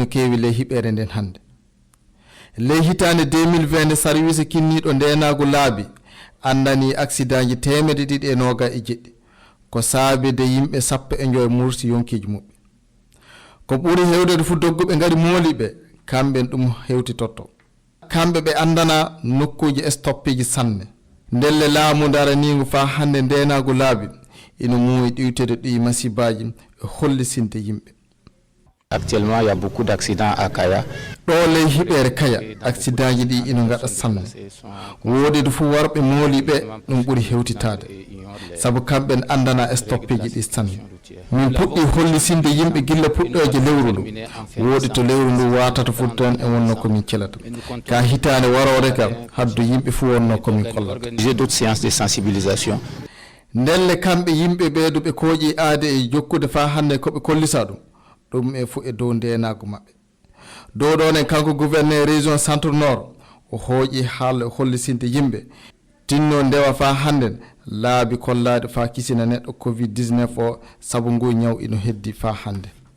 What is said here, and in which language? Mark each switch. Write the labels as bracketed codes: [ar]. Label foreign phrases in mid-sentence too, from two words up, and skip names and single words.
[ff] kewi ley hiɓere nden hannde ley hitande 2020 service kinniɗo ndenago laabi andani accident ji 290 ko saabi de yimɓe sappo e joyi mursi yonkiji muɓɓe ko ɓuri hewdede fu dogguɓe ngari mooliɓe kamɓe ɗum hewtitotto kamɓe ɓe andana nokkuji stoppiji sanne ndelle laamu daranigo fa hannde ndenago laabi ina muuyi ɗiwtede ɗi masibaji e hollisinde yimɓe. [fr] Actuellement, il y a beaucoup d'accidents à Kaya. [ff] ɗo ley hiɓere Kaya accident ji ɗi ina gaɗa sanne woodide fu warɓe mooliɓe ɗum ɓuri hewtitade saabu kamɓe ne andana stoppiji ɗi sanne min puɗɗi hollisinde yimɓe gilla puɗɗoje lewru ndu woodi to lewru ndu watata fu toon e wonno komin kelata ka hitande warore kam haddu yimɓe fu wonno komin kollata. [fr] J'ai d'autres séances de sensibilisation. [ff] ndelle kamɓe yimɓe ɓeeduɓe kooƴi aade e jokkude fa hannde koɓe kollisa ɗum e fu e dow ndenago maɓɓe dow ɗon en kanko [fr] gouverneur région centre nord [ff] o hooƴi haala hollisinde yimɓe tinno ndewa fa hannden laabi kollade fa kisina neɗɗo covid-19 o sabu ngu ñaw ino heddi fa hannde